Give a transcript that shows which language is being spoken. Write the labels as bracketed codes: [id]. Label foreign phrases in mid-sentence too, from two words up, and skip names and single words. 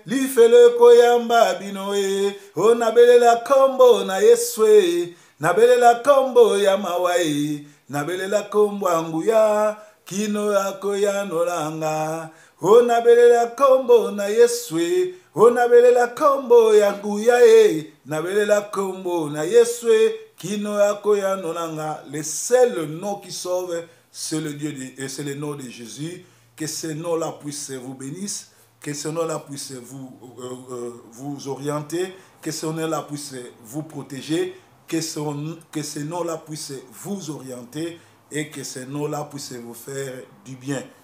[ln] Lifelo koyamba bino e, o nabelela kombo na Yesu e, nabelela kombo ya mawa e, nabelela kombo ya nguya, kino akoya nolanga. O nabelela kombo na Yesu e, o nabelela kombo ya nguya e, nabelela kombo na Yesu e, kino akoya nolanga. [fr] Le seul nom qui sauve, c'est le Dieu de, et c'est le nom de Jésus. Que ce nom-là puisse vous bénisse, que ce nom-là puisse vous, euh, euh, vous orienter, que ce nom-là puisse vous protéger, que ce, que ce nom-là puisse vous orienter et que ce nom-là puisse vous faire du bien.